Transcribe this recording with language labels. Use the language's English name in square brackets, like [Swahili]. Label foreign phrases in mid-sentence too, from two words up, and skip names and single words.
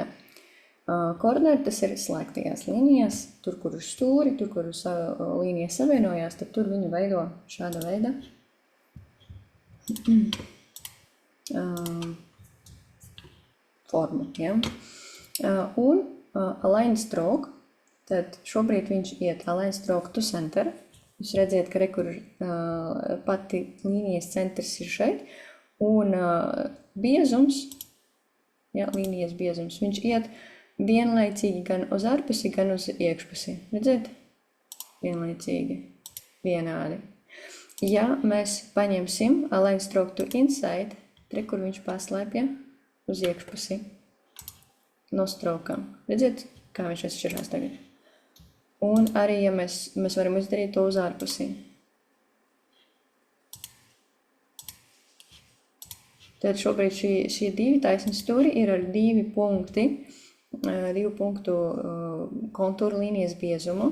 [Latvian] Corner, tas ir slēgtajās līnijās, tur, kur uz stūri, tur, kur uz līnija savienojās, tad tur viņu veido šāda veida. Formu, ja. Un [English] align stroke, [Latvian] tad šobrīd viņš iet [English] align stroke to center. [Latvian] Jūs redziet, ka kur pati līnijas centrs ir šeit, un biezums, ja, līnijas biezums, viņš iet vienlaicīgi gan uz ārpusi, gan uz iekšpusi. Redziet? Vienlaicīgi, vienādi. Ja mēs paņemsim [English] align stroke to inside, [Latvian] te, kur viņš paslēpja uz iekšpusi no strokām. Redziet, kā viņš atšķirās tagad. Un arī, ja mēs varam izdarīt to uz ārpusi. Tad šobrīd šie divi taisni stūri ir ar 2 punktu kontūru līnijas biezumu.